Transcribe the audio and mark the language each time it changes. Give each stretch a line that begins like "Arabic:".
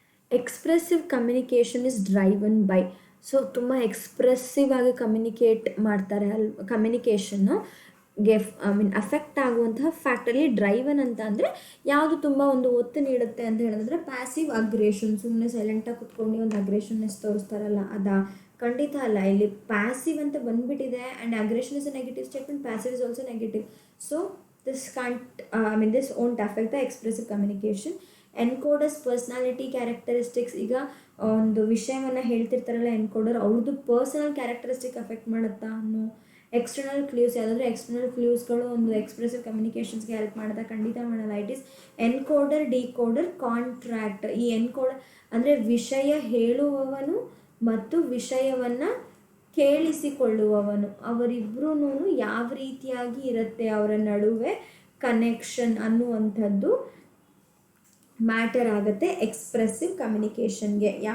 English: Expressive communication is driven by.
Kannada: So ತುಂಬ ಎಕ್ಸ್ಪ್ರೆಸ್ಸಿವ್ ಆಗಿ communicate ಮಾಡ್ತಾರೆ ಕಮ್ಯುನಿಕೇಷನ್ಗೆ ಅಫೆಕ್ಟ್ ಆಗುವಂತಹ ಫ್ಯಾಕ್ಟರಿ. ಡ್ರೈವನ್ ಅಂತ ಅಂದರೆ ಯಾವುದು ತುಂಬ ಒಂದು ಒತ್ತು ನೀಡುತ್ತೆ ಅಂತ ಹೇಳಿದ್ರೆ ಪ್ಯಾಸಿವ್ ಅಗ್ರೆಷನ್, ಸುಮ್ಮನೆ ಸೈಲೆಂಟಾಗಿ ಕುತ್ಕೊಂಡು ಒಂದು ಅಗ್ರೆಷನ್ನೆಸ್ ತೋರಿಸ್ತಾರಲ್ಲ ಅದಾ, ಖಂಡಿತ ಅಲ್ಲ. ಇಲ್ಲಿ ಪ್ಯಾಸಿವ್ ಅಂತ ಬಂದುಬಿಟ್ಟಿದೆ
English: And aggression is a negative statement, passive is also negative. So this won't affect the expressive communication. Encoders personality characteristics.
Kannada: ಈಗ ಒಂದು ವಿಷಯವನ್ನು ಹೇಳ್ತಿರ್ತಾರಲ್ಲ ಎನ್ಕೋಡರ್, ಅವ್ರದ್ದು ಪರ್ಸನಲ್ ಕ್ಯಾರೆಕ್ಟರಿಸ್ಟಿಕ್ ಅಫೆಕ್ಟ್ ಮಾಡುತ್ತಾ ಅನ್ನೋ. ಎಕ್ಸ್ಟರ್ನಲ್ ಕ್ಲೂಸ್, ಯಾವುದಾದ್ರೂ ಎಕ್ಸ್ಟರ್ನಲ್ ಕ್ಲೂಸ್ಗಳು ಒಂದು ಎಕ್ಸ್ಪ್ರೆಸಿವ್ ಕಮ್ಯುನಿಕೇಷನ್ಸ್ಗೆ ಹೆಲ್ಪ್ ಮಾಡುತ್ತಾ? ಖಂಡಿತ ಮಾಡಲ್ಲ.
English: It is encoder, decoder, contractor.
Kannada: ಈ ಎನ್ಕೋಡರ್ ಅಂದರೆ ವಿಷಯ ಹೇಳುವವನು ಮತ್ತು ವಿಷಯವನ್ನು ಕೇಳಿಸಿಕೊಳ್ಳುವವನು, ಅವರಿಬ್ಬರೂ ಯಾವ ರೀತಿಯಾಗಿ ಇರುತ್ತೆ ಅವರ ನಡುವೆ ಕನೆಕ್ಷನ್ ಅನ್ನುವಂಥದ್ದು ಮ್ಯಾಟರ್ ಆಗುತ್ತೆ ಎಕ್ಸ್ಪ್ರೆಸಿವ್ ಕಮ್ಯುನಿಕೇಷನ್ಗೆ.